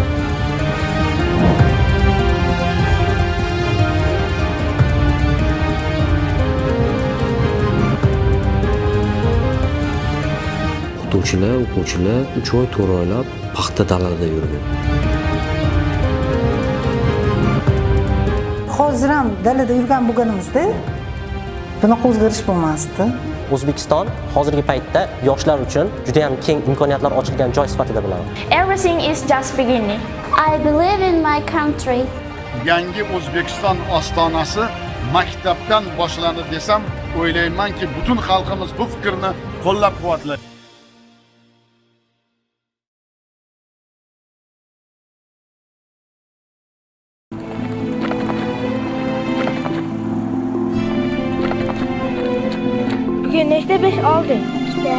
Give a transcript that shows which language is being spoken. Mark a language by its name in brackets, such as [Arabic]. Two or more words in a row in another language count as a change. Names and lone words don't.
[Uzbek] O'quvchilar 3 oy 4 oylab paxta dalada yurgan. Hozir ham dalada yurgan bo'lganimizda bunaqa o'zgarish bo'lmasdi. O'zbekiston hozirgi paytda yoshlar uchun juda ham keng imkoniyatlar ochilgan joy sifatida bilaman. [English] Everything is just beginning. I believe in my country. [Uzbek] Yangi O'zbekiston ostonasi maktabdan boshlanadi desam, o'ylaymanki, butun xalqimiz bu fikrni qo'llab-quvvatlaydi. Bugün nechta 5 olding? 2ta.